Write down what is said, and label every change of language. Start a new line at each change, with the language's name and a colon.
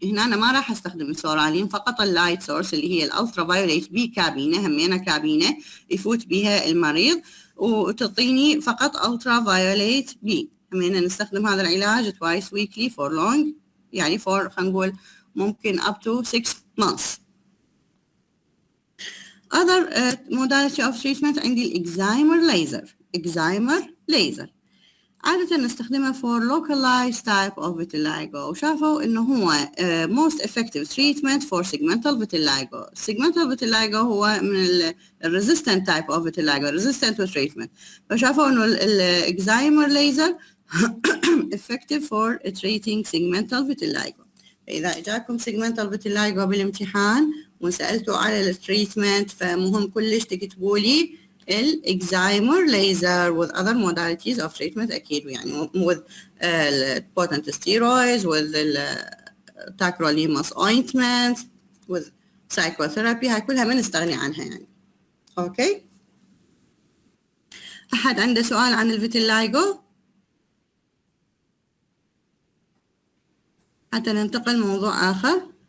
Arabic: هنا انا ما راح استخدم السورالين، فقط اللايت سورس اللي هي الالترا فايوليت بي كابينه، همينه كابينه يفوت بها المريض وتعطيني فقط الترا فايوليت بي. همينه نستخدم هذا العلاج
English: twice weekly for long،
Arabic: يعني for خلينا نقول ممكن
English: up to 6 months. Other modality of treatment
Arabic: عندي الإكزايمر ليزر. إكزايمر ليزر عادة نستخدمها
English: for localized type of vitiligo،
Arabic: وشافوا إنه هو
English: most effective treatment for segmental vitiligo. segmental vitiligo هو من resistant type of vitiligo، resistant to treatment،
Arabic: فشافوا إنه الإكزايمر ليزر
English: effective for treating segmental vitiligo.
Arabic: إذا إجاكم segmental vitiligo بالامتحان وسألتوا على التريتمنت، فمهم كلش تكتبوا لي الإكزايمر ليزر
English: with other modalities of treatment
Arabic: أكيد، يعني
English: with potent steroids، with tacrolimus ointment،
Arabic: with psychotherapy. هاي كلها ما نستغني عنها يعني. أوكي، أحد عنده سؤال عن الفيتيلايجو حتى ننتقل موضوع آخر؟